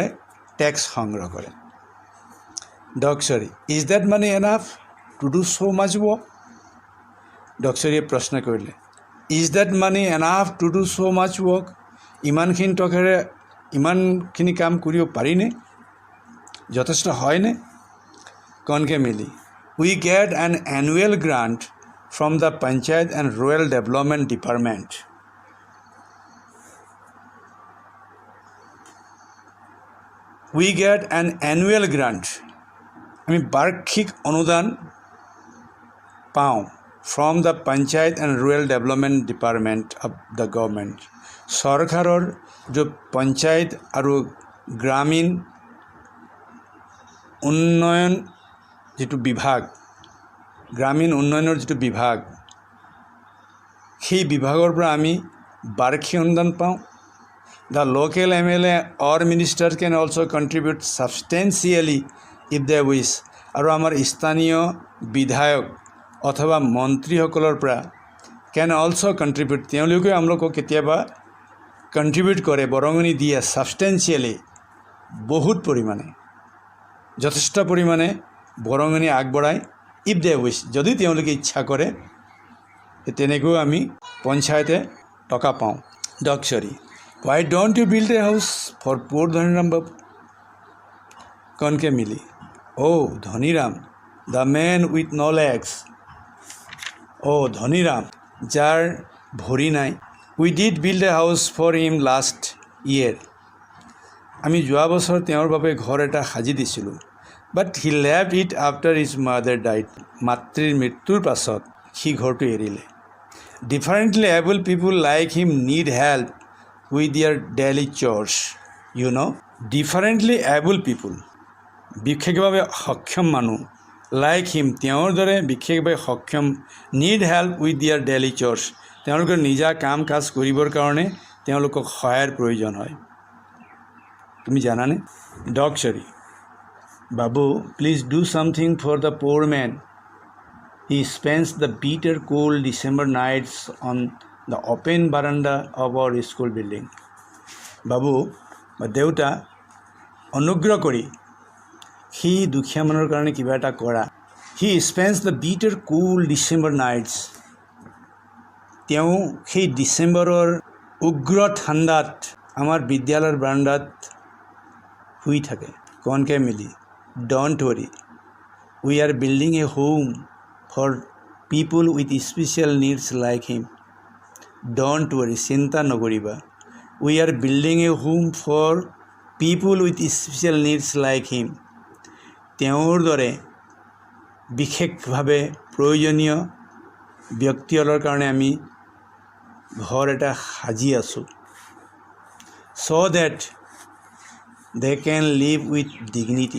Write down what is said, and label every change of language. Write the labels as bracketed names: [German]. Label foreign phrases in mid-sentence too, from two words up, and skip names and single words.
[Assamese] টেক্স সংগ্ৰহ কৰে। [English] Doctory, is that money enough to do so much work? [Assamese] ডক্টৰীয়ে প্ৰশ্ন কৰিলে, [English] is that money enough to do so much work? [Assamese] ইমানখিনি টকাৰে ইমানখিনি কাম কৰিব পাৰিনে? যথেষ্ট হয়নে? কনকে মিলি, [English] we get an annual grant from the Panchayat and Rural Development Department. We get an annual grant, [Assamese] আমি বাৰ্ষিক অনুদান পাওঁ, [English] from the Panchayat and Rural Development Department of the government. [Assamese] চৰকাৰৰ जो পঞ্চায়ত আৰু গ্ৰামীণ উন্নয়ন যিটো বিভাগ গ্ৰামীণ উন্নয়নৰ যিটো বিভাগ সেই বিভাগৰ পৰা আমি বাৰ্ষিক অনুদান পাওঁ [English] The local MLA or minister can also contribute substantially if they wish [Assamese] আৰু আমাৰ স্থানীয় বিধায়ক অথবা মন্ত্ৰীসকলৰ পৰা [English] can also contribute [Assamese] তেওঁলোকে আমলোকক কেতিয়াবা contribute কৰে বৰঙণি দিয়ে substantially বহুত পৰিমাণে যথেষ্ট পৰিমাণে বৰঙণি আগবঢ়ায় [English] if they wish [Assamese] যদি তেওঁলোকে ইচ্ছা কৰে তেনেকৈ আমি পঞ্চায়তে টকা পাওঁ ডকচৰি [English] Why don't you build a house for poor Dhaniram Babu? [Assamese] Konke mili. [English] Oh, Dhaniram, the man with no legs. [Assamese] Oh, Dhaniram, যাৰ ভৰি নাই. [English] We did build a house for him last year. [Assamese] আমি যোৱা বছৰ তেওঁৰ বাবে ঘৰ এটা সাজি দিছিলোঁ. [English] But he left it after his mother died. [Assamese] মাতৃৰ মৃত্যুৰ পাছত সি ঘৰ টো এৰিলে. [English] Differently able people like him need help with their daily chores, you know. Differently able people, [Assamese] বিশেষভাৱে সক্ষম মানুহ [English] like him, [Assamese] তেওঁৰ দৰে বিশেষভাৱে সক্ষম [English] need help with their daily chores, [Assamese] তেওঁলোকৰ নিজা কাম কাজ কৰিবৰ কাৰণে তেওঁলোকক সহায়ৰ প্ৰয়োজন হয় তুমি জানানে ডকচৰি বাবু [English] please do something for the poor man. He spends the bitter cold December nights on the open veranda of our school building. Babu, [Assamese] বা দেউতা অনুগ্ৰহ কৰি সি দুখীয়া মানুহৰ কাৰণে কিবা এটা কৰা [English] He spends the bitter cool December nights. [Assamese] তেওঁ সেই ডিচেম্বৰৰ উগ্ৰ ঠাণ্ডাত আমাৰ বিদ্যালয়ৰ বাৰান্দাত শুই থাকে কনকে মিলি [English] Don't worry. We are building a home for people with special needs like him. Don't worry, [Assamese] চিন্তা নকৰিবা [English] We are building a home for people with special needs like him. [Assamese] তেওঁৰ দৰে বিশেষভাৱে প্ৰয়োজনীয় ব্যক্তিসকলৰ কাৰণে আমি ঘৰ এটা সাজি আছোঁ [English] so that they can live with dignity.